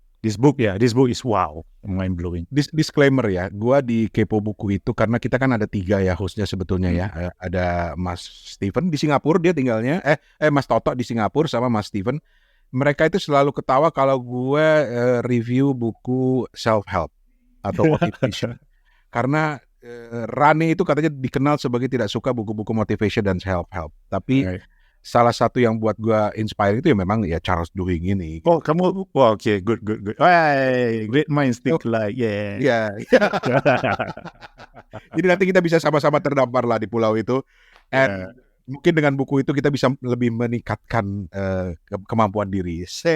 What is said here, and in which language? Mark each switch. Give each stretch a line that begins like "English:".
English: This book is wow, mind blowing.
Indonesian: Disclaimer ya, gua di Kepo Buku itu karena kita kan ada 3 ya hostnya sebetulnya ya. Ada Mas Steven di Singapura dia tinggalnya, Mas Toto di Singapura sama Mas Steven. Mereka itu selalu ketawa kalau gue review buku self help atau motivation. Karena Rane itu katanya dikenal sebagai tidak suka buku-buku motivation dan self help. Tapi salah satu yang buat gue inspire itu ya memang ya Charles Duhigg ini.
English: Oh, kamu, okay, good. Hey, great minds think like, yeah.
Indonesian: Jadi nanti kita bisa sama-sama terdampar lah di pulau itu. And mungkin dengan buku itu kita bisa lebih meningkatkan kemampuan diri.